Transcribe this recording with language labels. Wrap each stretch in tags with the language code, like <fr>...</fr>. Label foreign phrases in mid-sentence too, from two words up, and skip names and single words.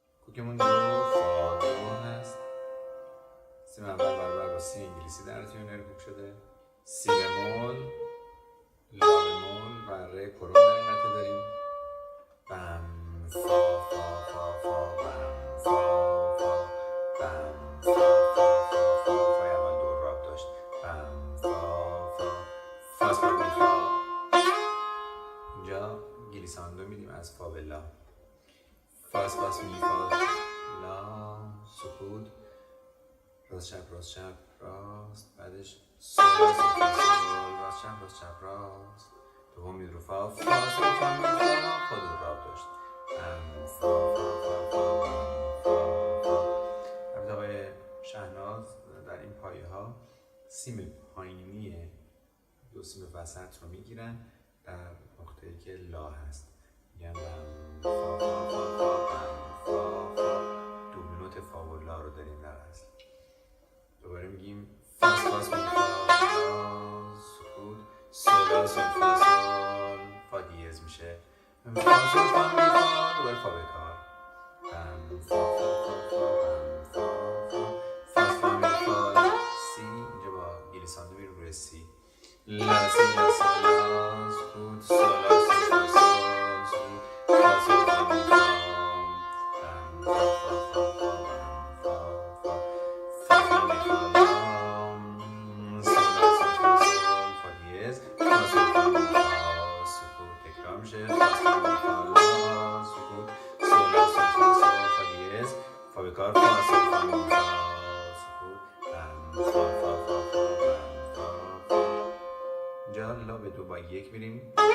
<fa>کوکمون دو فا دو هست. سی اول برابر با سی انگلیسی در تیونر کوک شده. سی بمول، لا بمول و ره کرون در این قطعه داریم. بم فا فا فا فا بم فا فا بم فا فا فا فا فای اول دو راب داشت. بم فا فا فاس فا بی فا. اینجا گلیساندو میدیم از فا به لا. فاس فاس می فا لا سکوت راست چپ راست چپ راست بعدش سول راست چپ راست چپ راست دوم مید رو فا فا سول فا می فا فا دو راب داشت. ام فا فا فا فا فا فا. البته آقای شهناز در این پایه ها سیم پایینی دو سیم وسط رو میگیرن در نقطه‌ای که لا هست. میگن فا فا فا فا فا فا. دوبل نوت فا و لا رو داریم در اصل. دوباره میگیم فاس فاس می فا سکوت سول سول فا سول فا دیز میشه. فا سول فا می فا دوباره فا بکار. فا فا فا فا فا فا فاس فا می فا سی. اینجا با گلیساندو میریم روی سی. لا سی لا سی لا سکوت سول سول فا سول سکوت فا سول فا می فا فا فا فا فا لا به دو با یک میریم.</fa>